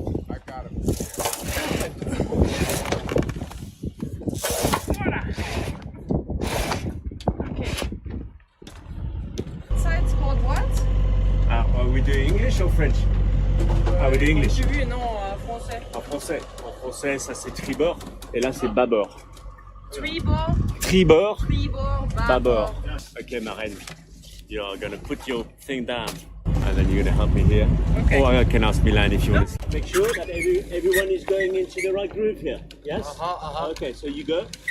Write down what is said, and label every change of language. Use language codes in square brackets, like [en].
[en] I got him. Side's called what? Are we doing English or French? We do English. [fr] J'ai vu, non, français. En français. En français, ça c'est tribord et là c'est bâbord. Tribord, Tribord, tribord, bâbord. [en] Okay, Maren, you're gonna put your thing down and then you're gonna help me here. Okay. Or I can ask Milan if you want to. Make sure that everyone is going into the right groove here. Yes? Okay, so you go.